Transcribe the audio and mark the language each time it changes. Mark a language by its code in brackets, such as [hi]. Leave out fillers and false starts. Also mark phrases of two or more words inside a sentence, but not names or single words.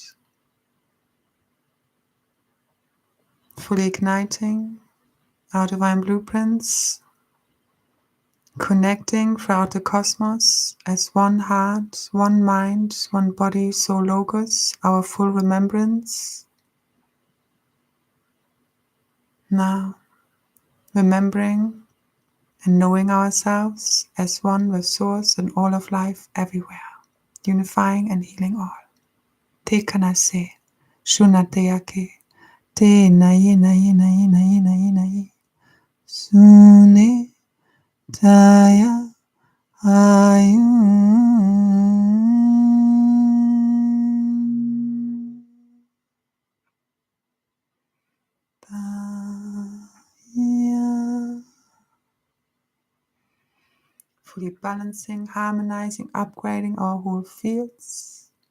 [en] fully igniting our divine blueprints, connecting throughout the cosmos as one heart, one mind, one body, soul, logos, our full remembrance. Now, remembering and knowing ourselves as one with Source and all of life everywhere, unifying and healing all. Te kanase, shunateake, te naye naye naye naye naye naye, sune taya ayun. Fully balancing, harmonizing, upgrading our whole fields.